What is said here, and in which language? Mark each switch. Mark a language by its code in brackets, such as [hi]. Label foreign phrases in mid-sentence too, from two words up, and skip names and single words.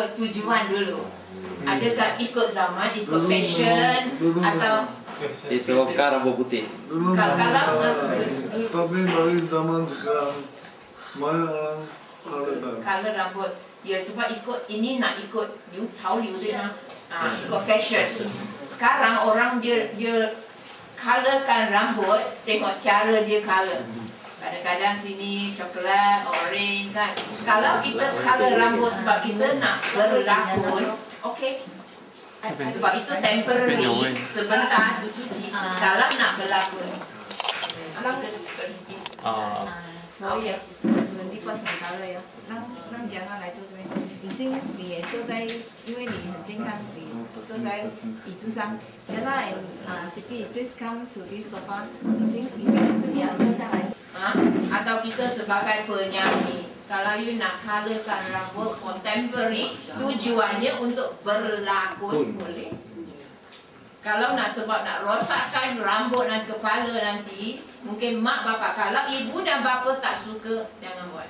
[ms] Tujuan dulu. Adakah ikut zaman, ikut fashion atau disebabkan rambut putih? Kalau Tapi dari zaman sekarang banyak orang color rambut. Ya sebab ikut ini nak ikut [zh] 潮流对吗？ [ms] ikut fashion. Sekarang orang dia colorkan rambut tengok cara dia color. Kadang-kadang sini coklat, orange kan. Kalau kita color rambut sebab kita nak berlakon, okey. Sebab itu temporary, sebentar tu cuci. Kalau nak berlakon, [zh] 所以你换什么color呀？让江安来坐这边。已经你也坐在，因为你很健康，你坐在椅子上。 [en] 江安 Siti, please come to this sofa. [zh] 已经自己要坐下来。 [ms] atau kita sebagai penyanyi, kalau you nak colorkan rambut contemporary, tujuannya untuk berlakon boleh. Kalau nak sebab nak rosakkan rambut dan kepala nanti, mungkin mak bapak, kalau ibu dan bapa tak suka, jangan buat.